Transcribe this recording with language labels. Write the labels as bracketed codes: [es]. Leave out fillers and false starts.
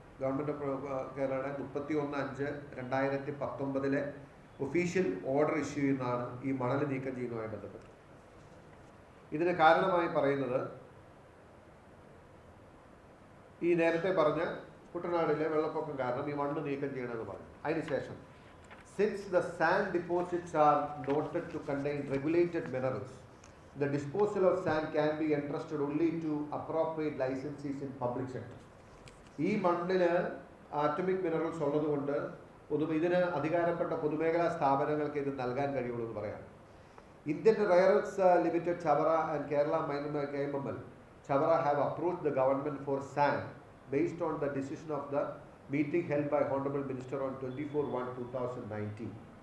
[ml] Government of കേരളയുടെ 31/5/2019 official order issue ചെയ്യുന്നതാണ് ഈ മണൽ നീക്കം ചെയ്യുന്നതുമായി ബന്ധപ്പെട്ട്. ഇതിന് കാരണമായി പറയുന്നത് ഈ നേരത്തെ പറഞ്ഞ കുട്ടനാടിലെ വെള്ളപ്പൊക്കം കാരണം ഈ മണ്ണ് നീക്കം ചെയ്യണമെന്ന് പറഞ്ഞു. അതിനുശേഷം [en] Since the sand deposits are noted to contain regulated minerals the disposal of sand can be entrusted only to appropriate licensees in public sector. [ml] ഈ മണ്ണിൽ ആറ്റമിക് മിനറൽസ് ഉള്ളതുകൊണ്ട് ഇതിന് അധികാരപ്പെട്ട പൊതുമേഖലാ സ്ഥാപനങ്ങൾക്ക് ഇത് നൽകാൻ കഴിയുള്ളൂ എന്ന് പറയാം. [en] Indian Rare Earth Limited Chavara and Kerala mining KMML Chavara have approached the government for sand based on the decision of the meeting held by Honorable Minister on 24/1/2019.